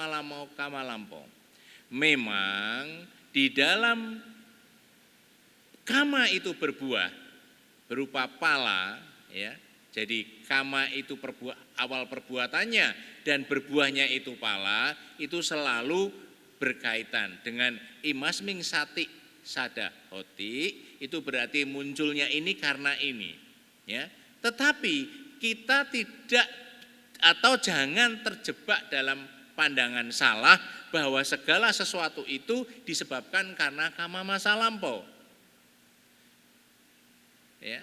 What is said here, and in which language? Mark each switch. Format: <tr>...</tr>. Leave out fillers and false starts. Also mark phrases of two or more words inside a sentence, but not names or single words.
<id>Memang di dalam kama itu berbuah berupa pala, ya. Jadi kama itu awal perbuatannya dan berbuahnya itu pala, itu selalu berkaitan dengan</id> <pi>imasming sati sada hoti,</pi> <id>itu berarti munculnya ini karena ini, ya. Tetapi kita tidak atau jangan terjebak dalam pandangan salah bahwa segala sesuatu itu disebabkan karena kama masa lampau, ya.</id>